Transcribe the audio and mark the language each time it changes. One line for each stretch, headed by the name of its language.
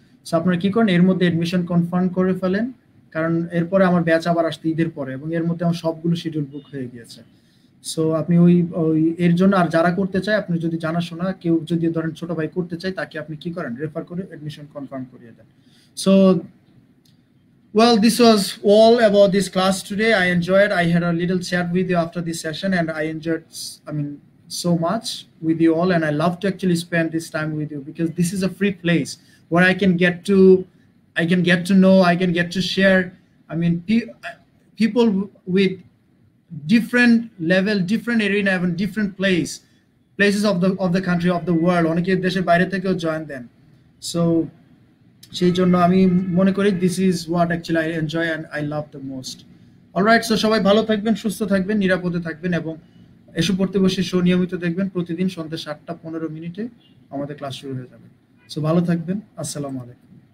Bangla: So আপনারা কি করেন, এর মধ্যে এডমিশন কনফার্ম করে ফেলেন, কারণ এরপরে আমার ব্যাচ আবার আসতে ঈদের পরে, এবং এর মধ্যে আমার সবগুলো শিডিউল বুক হয়ে গিয়েছে। সো আপনি ওই ওই এর জন্য, আর যারা করতে চায়, আপনি যদি জানাশোনা কেউ যদি ধরেন ছোট ভাই করতে চায়, তাকে আপনি কি করেন, রেফার করে এডমিশন কনফার্ম করিয়ে দেন।
English: So well, this was all about this class today. I enjoyed. I had a little chat with you after this session, and I enjoyed, I mean, so much with you all. And I love to actually spend this time with you, because this is a free place where I can get to know, I can get to share. I mean, people with different level, different arena, even different places of the country, of the world.
Bangla: অনেকে দেশের বাইরে থেকেও join দেন। So সেই জন্য আমি মনে করি
English: This is what actually I enjoy and I love the most.
Bangla: Alright, so সবাই ভালো থাকবেন, সুস্থ থাকবেন, নিরাপদে থাকবেন, এবং এসব পড়তে বসে শো নিয়মিত দেখবেন। প্রতিদিন সন্ধ্যা 7টা 15 মিনিটে আমাদের ক্লাস শুরু হয়ে যাবে। সো ভালো থাকবেন, আসসালামু আলাইকুম।